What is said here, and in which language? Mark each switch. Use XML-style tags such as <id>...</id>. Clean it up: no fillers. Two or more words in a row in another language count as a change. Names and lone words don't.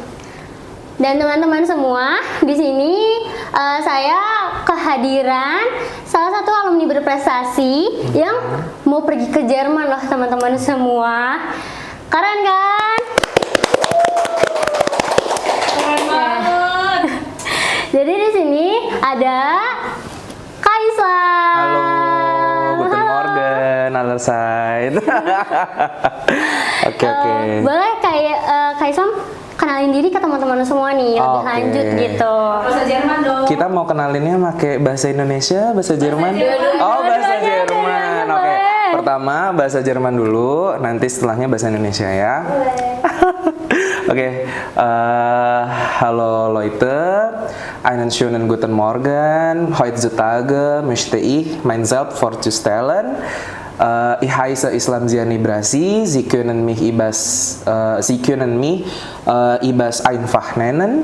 <id>Dan teman-teman semua, di sini saya kehadiran salah satu alumni berprestasi yang mau pergi ke Jerman loh teman-teman semua. Keren kan? Keren banget. Jadi di sini ada Kaisa. Halo,</id> <de>guten morgen, allerseits.</de> <id>Oke. Boleh Kaisa kenalin diri ke teman-teman semua nih lebih lanjut gitu. Bahasa Jerman dong. Kita mau kenalinnya pakai bahasa Indonesia, bahasa Jerman? Oh, bahasa Jerman. Oke. Pertama bahasa Jerman dulu, nanti setelahnya bahasa Indonesia ya. Oke.</id> <de>Hallo Leute, einen schönen guten Morgen. Heutzutage möchte ich mein selbst vorzustellen. Ich heiße Islam Ziani Brasi. Sie können mich Ibas einfach nennen.</de>